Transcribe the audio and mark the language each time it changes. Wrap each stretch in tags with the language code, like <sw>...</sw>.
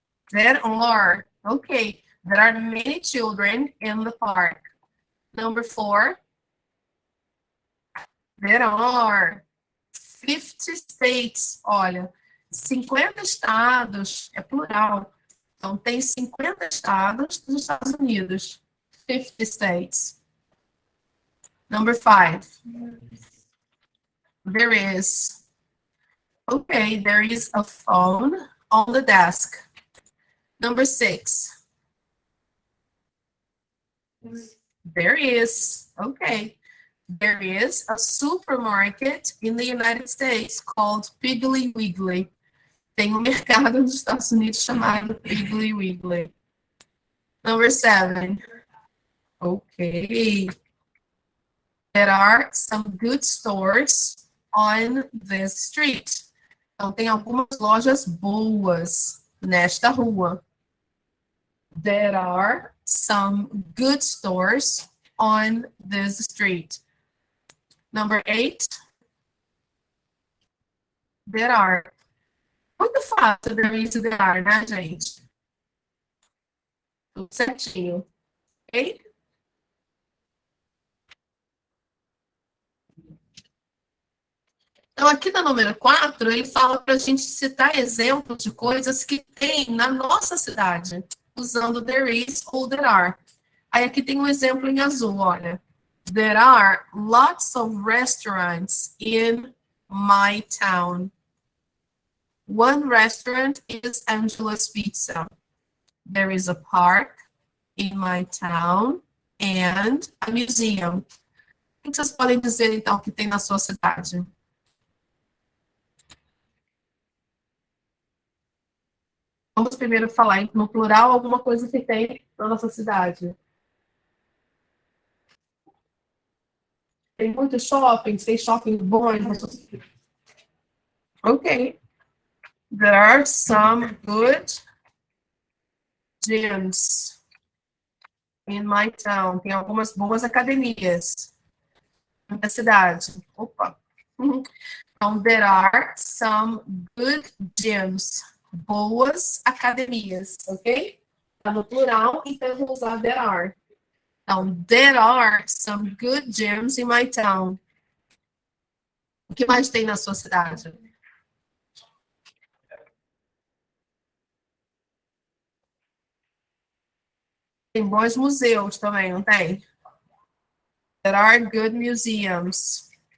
<en>There are, okay, there are many children in the park. Number 4, there are 50 states.</en> <pt>Olha, 50 estados, é plural. Então, tem 50 estados dos Estados Unidos.</pt> <en>50 states. Number 5, there is. Okay, there is a phone on the desk. Number 6, there is. Okay. There is a supermarket in the United States called Piggly Wiggly.</en> <pt>Tem um mercado nos Estados Unidos chamado Piggly Wiggly.</pt> <en>Number 7. Okay. There are some good stores on this street.</en> <pt>Então, tem algumas lojas boas nesta rua.</pt> <en>There are some good stores on this street. Number 8. There are.</en> <pt>Muito fácil there is e there are, né, gente? Tudo certinho. Ok? Então, aqui na número 4, ele fala para a gente citar exemplos de coisas que tem na nossa cidade, usando there is ou there are. Aí aqui tem um exemplo em azul, olha.</pt> <en>There are lots of restaurants in my town. One restaurant is Angela's Pizza. There is a park in my town and a museum.</en> <pt>O que vocês podem dizer, então, que tem na sua cidade? Vamos primeiro falar no plural alguma coisa que tem na nossa cidade. Tem muitos shoppings, tem shopping bons. Ok.</pt> <en>There are some good gyms in my town.</en> <pt>Tem algumas boas academias na cidade. Opa. Então,</pt> <en>there are some good gyms.</en> <pt>Boas academias, ok? Está no plural, então eu vou usar there are. Então,</pt> <en>there are some good gyms in my town.</en> <pt>O que mais tem na sua cidade? Tem bons museus também, não tem?</pt> <en>There are good museums.</en>